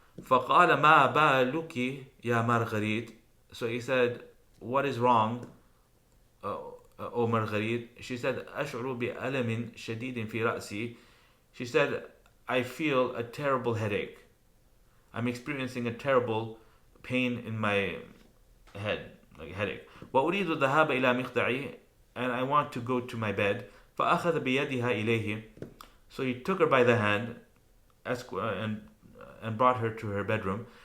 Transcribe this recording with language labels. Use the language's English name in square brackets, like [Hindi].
[Arabic] فقال ما بالك يا Marguerite. [English] So he said, what is wrong, O Marguerite? She said, [Arabic] أشعر بألم شديد في رأسي. [English] She said, I feel a terrible headache. I'm experiencing a terrible pain in my head, like headache. [Arabic] وأريد الذهاب إلى مخدعي, [English] and I want to go to my bed. [Arabic] فأخذ بيدها إليه. [English] So he took her by the hand and brought her to her bedroom.